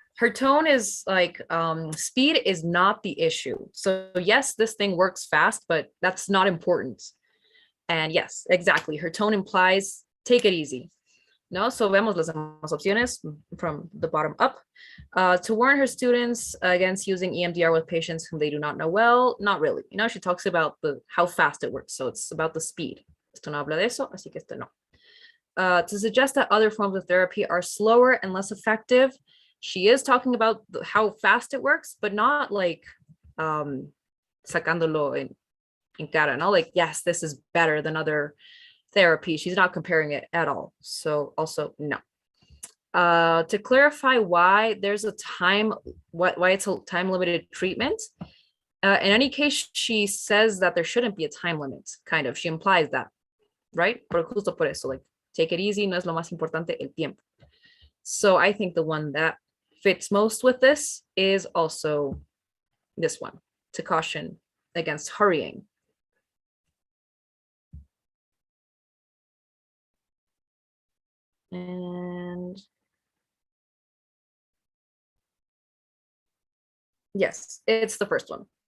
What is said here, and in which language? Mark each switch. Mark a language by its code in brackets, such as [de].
[en] Her tone is like speed is not the issue. So yes, this thing works fast, but that's not important. And yes, exactly. Her tone implies take it easy. [es] No, so vemos las demás opciones [en] from the bottom up. To warn her students against using EMDR with patients whom they do not know well, not really. You know, she talks about how fast it works. So it's about the speed. [es] Esto no habla de eso, así que esto no. [en] To suggest that other forms of therapy are slower and less effective, she is talking about how fast it works, but not like [es] sacándolo en cara, [en] no? Like, yes, this is better than other therapy. She's not comparing it at all. So also no. To clarify why there's a why it's a time limited treatment. In any case, she says that there shouldn't be a time limit, kind of. She implies that, right? [es] Pero justo por eso, like, [en] take it easy, [es] no es lo más importante, el tiempo. [en] So I think the one that fits most with this is also this one, to caution against hurrying. And yes, it's the first one.